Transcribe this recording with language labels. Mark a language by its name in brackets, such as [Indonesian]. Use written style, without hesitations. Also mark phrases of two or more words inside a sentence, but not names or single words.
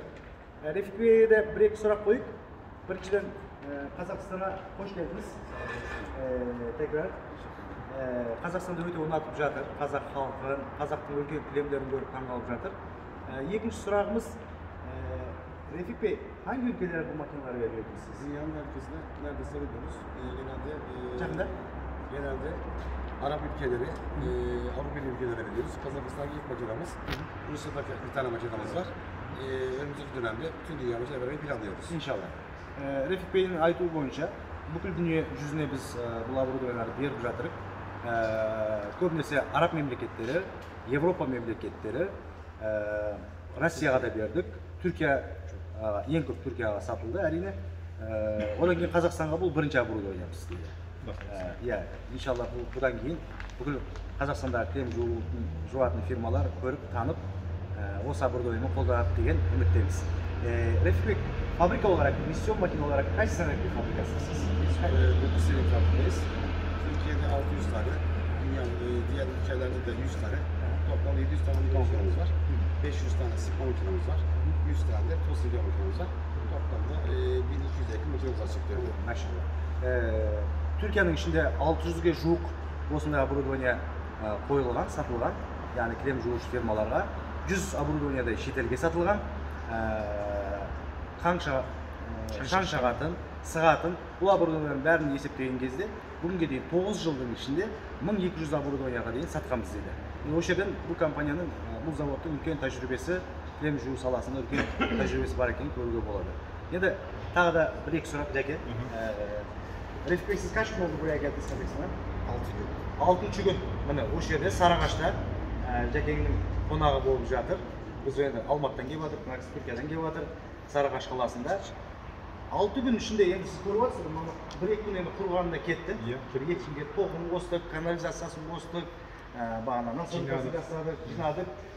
[Kazakh] Рефик Бейде бір-екі сұрақ қойып, біріншіден Қазақстана қош келдіңіз. [Turkish] Tekrar. [Kazakh] Қазақстанды өте ұнатып жатыр, қазақ халқын, қазақтың үлкен кілемдерін көріп таңғалып жатыр. Екінші сұрағымыз, Рефик Бей, [Turkish] hangi ülkelere bu makineleri veriyorsunuz siz? Dünyanın herkesine neredeyse veriyoruz. Genelde Arap ülkeleri, Avrupa ülkelere veriyoruz. Kazakistan'daki ilk makinamız, Rusya'daki bir tane makinamız var. Önümüzdeki dönemde bütün dünya makineleri vermeyi planlıyoruz. [Kazakh] İnşallah. Refik Bey'in aytığı boyunca бүкіл дүние жүзіне біз бұл оборудованияларды беріп жатырық. Көбінесе Араб мемлекеттері, Европа мемлекеттері, Россияға да бердік. Түркия, ең көп Түркияға сатылды әрине. Одан кейін Қазақстанға бұл бірінші оборудованиямыз дейді. Иншалла бұдан кейін бүкіл Қазақстандағы кілем жуатын фирмалар көріп, танып, осы оборудованияны қолданады деген үміттеміз. [Turkish] Рефик Бey, fabrika olarak, Misyon Makine olarak kaç senelik bir fabrikasınız? 9 senelik fabrikayız. Türkiye'de 600 tane, diğer ülkelerde de 100 tane. Toplam 700 tane makinamız var. 500 tane sıkma makinamız var. 100 tane de toz silya makinamız var. Toplamda 1200'e yakın makinamız var çiftlerinde. Maşallah. Türkiye'nin içinde 600'e [Kazakh] жуық осындай оборудование қойылған, сатылған, яғни кілем жуушы фирмаларға 100 оборудование да шетелге сатылған. Шан сығатын, бұл оборудованияның бәрін есептеген кезде бүгінге дейін 9 жылдың ішінде 1200 оборудованияға дейін сатқанбыз дейді. Осы жерден бұл компанияның, бұл заводтың үлкен тәжірибесі, кілем жуу саласында үлкен тәжірибесі бар екенін көруге болады. Енді тағы да бір-екі сұрақ Жәке. Рефик Бей, [Turkish] siz kaç gün oldu buraya geldiniz Kazakistan'a? 6. gün. [Kazakh] Mine осы жерде Сарыағашта Жәкеңнің қонағы болып жатыр. Biz енді Алматыдан келіп жатырмыз, Түркиядан келіп жатыр, Сарыағаш қаласында. 6 gün ішінде енді сіз көріп отырсыз, бір-екі күн енді құрғанында кетті. Бір-екі күнге тоқым қостық, канализациясын қостық, Бағана настройкасын жасадық, жинадық.